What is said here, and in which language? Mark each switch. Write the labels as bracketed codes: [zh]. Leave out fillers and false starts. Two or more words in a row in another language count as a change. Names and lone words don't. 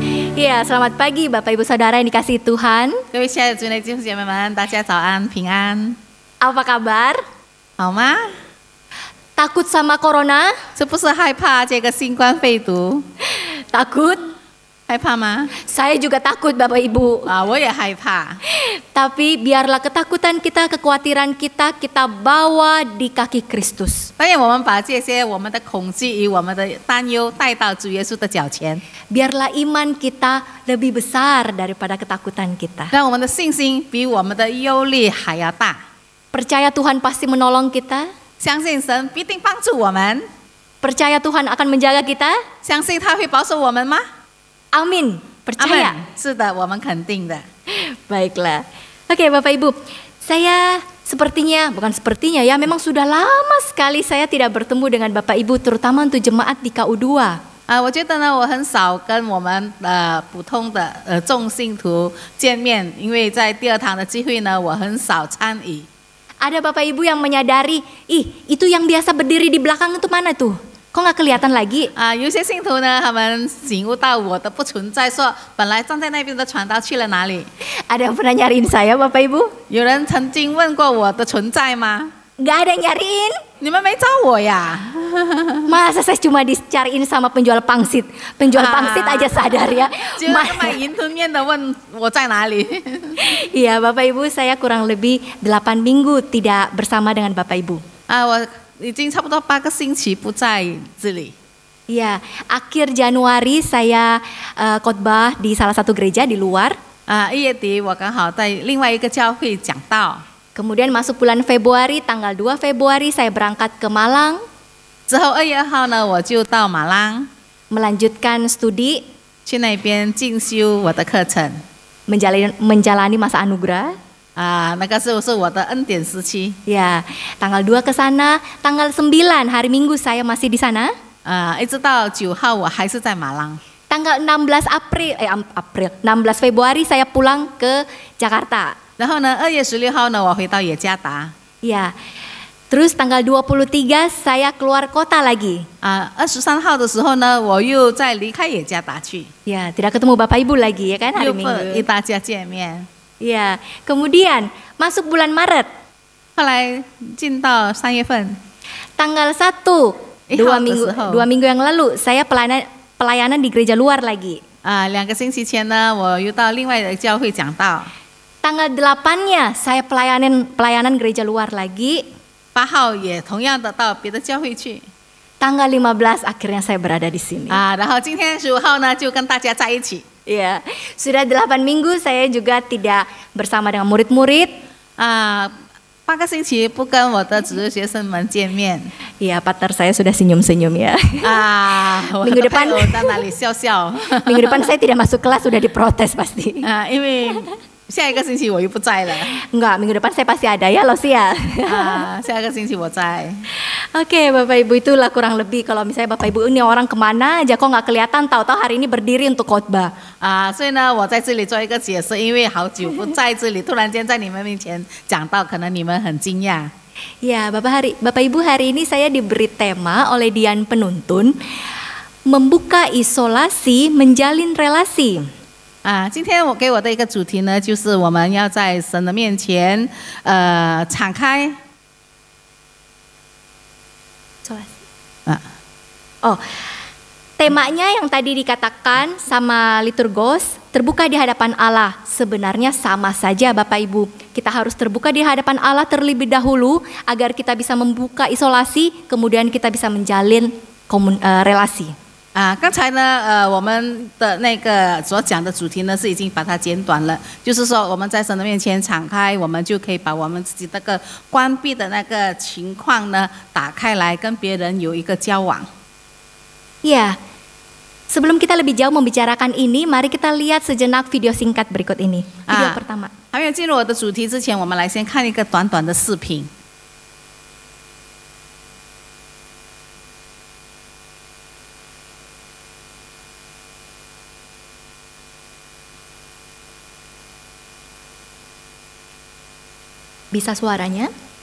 [id] Ya, selamat pagi Bapak Ibu Saudara yang dikasihi Tuhan. [zh] 各位亲爱的主内弟兄姐妹们，大家早安，平安， [id] Apa kabar? [zh] 好吗？ [id] Takut sama corona? [zh] 是不是害怕这个新冠肺毒？ [id] Takut? [zh] 害怕吗？ [id] Saya juga takut Bapak Ibu. [zh] 啊，我也害怕。 [id] Tapi biarlah ketakutan kita, kekhawatiran kita, kita bawa di kaki Kristus. [zh] 但愿我们把这些我们的恐惧与我们的担忧带到主耶稣的脚前， [id] Biarlah iman kita lebih besar daripada ketakutan kita. [zh] 让我们的信心比我们的忧虑还要大。 [id] Percaya Tuhan pasti menolong kita. [zh] 相信神必定帮助我们， [id] Percaya Tuhan akan menjaga kita. [zh] 相信他会保守我们吗？ [id] Amin. [zh] 阿 [id] Percaya. [zh] 门。是的，我们肯定的。 [id] Baiklah. Oke Bapak Ibu, saya bukan sepertinya ya, memang sudah lama sekali saya tidak bertemu dengan Bapak Ibu, terutama untuk jemaat di KU2. [zh] 我觉得呢，我很少跟我们普通的众信徒见面，因为在第二堂的聚会呢，我很少参与。 [id] Ada Bapak Ibu yang menyadari, itu yang biasa berdiri di belakang itu mana tuh? Kok nggak kelihatan lagi? [zh] 有些信徒呢，他们醒悟到我的不存在，说本来站在那边的传道去了哪里？ [id] Ada yang pernah nyariin saya Bapak Ibu? [zh] 有人曾经问过我的存在吗？ [id] Nggak ada yang nyariin. [zh] 你们没找我呀？ [id] Masa saya cuma dicariin sama penjual pangsit? Penjual pangsit aja sadar ya. [zh] 就那个卖云吞面的问我在哪里？ [id] Iya Bapak Ibu, saya kurang lebih 8 minggu tidak bersama dengan Bapak Ibu. [zh] 我已经差不多8个星期不在这里。 [id] Iya, akhir Januari saya khotbah di salah satu gereja di luar. [zh] 1 月底我刚好在另外一个教会讲道。 [id] Kemudian masuk bulan Februari, tanggal 2 Februari saya berangkat ke Malang. [zh] 之后2月号呢，我就到马 lang [id] melanjutkan studi, [zh] 去那边进修我的课程。 [id] menjalani masa anugerah. [zh] 那个是我的恩典时期。 [id] Ya, tanggal 2 ke sana, tanggal 9 hari Minggu saya masih di sana. [zh] 一直到9号我还是在马 lang。 [id] Tanggal 16 16 Februari saya pulang ke Jakarta. [zh] 然后呢，2月16号呢，我回到雅加达。 [id] Ya, terus tanggal 23 saya keluar kota lagi. [zh] 23 号的时候呢，我又再离开雅加达去， [id] Ya, tidak ketemu Bapak Ibu lagi ya kan hari [zh] 又与 [id] Minggu. [zh] 大家见面。 [id] Ya, kemudian masuk bulan Maret. [zh] 后来进到3月份， [id] Tanggal 1, 2 minggu yang lalu saya pelayanan di gereja luar lagi. [zh] 2 个星期前呢，我又到另外的教会讲道。 [id] Tanggal 8-nya saya pelayanan gereja luar lagi. [zh] 8 号也同样的到别的教会去。 [id] Tanggal 15 akhirnya saya berada di sini. [zh] 然后今天15号呢，就跟大家在一起。 [id] Ya, sudah 8 minggu saya juga tidak bersama dengan murid-murid. [zh] 8 个星期不跟我的主日学生们见面。 [id] Ya, partner saya sudah senyum-senyum ya. [zh] 我 [id] Minggu [zh] 的 [id] depan [zh] 配偶在那里笑笑。 [id] Minggu depan saya tidak masuk kelas, sudah diprotes pasti. [zh] 因为下一个星期我又不在了。 [id] Enggak, minggu depan saya pasti ada ya, Losia. [zh] 下一个星期我在。 [id] Oke, Bapak Ibu, itulah kurang lebih kalau misalnya Bapak Ibu ini orang kemana aja kok nggak kelihatan, tahu-tahu hari ini berdiri untuk khotbah. [zh] 所以呢，我在这里做一个解释，因为好久不在这里，突然间在你们面前讲到，可能你们很惊讶。 [id] Ya, Bapak Ibu, hari ini saya diberi tema oleh Dian Penuntun, membuka isolasi, menjalin relasi. [zh] 今天我给我的一个主题呢，就是我们要在神的面前，敞开。 [id] Temanya yang tadi dikatakan sama liturgos, terbuka di hadapan Allah. Sebenarnya sama saja Bapak Ibu. Kita harus terbuka di hadapan Allah terlebih dahulu agar kita bisa membuka isolasi, kemudian kita bisa menjalin relasi. [zh] 刚才呢，我们的那个所讲的主题呢，是已经把它简短了，就是说我们在神的面前敞开，我们就可以把我们自己那个关闭的那个情况呢，打开来跟别人有一个交往。 [id] Ya, sebelum kita lebih jauh membicarakan ini, mari kita lihat sejenak video singkat berikut ini. Video pertama. [zh] 还没有进入我的主题之前，我们来先看一个短短的视频。 [id] Bisa suaranya?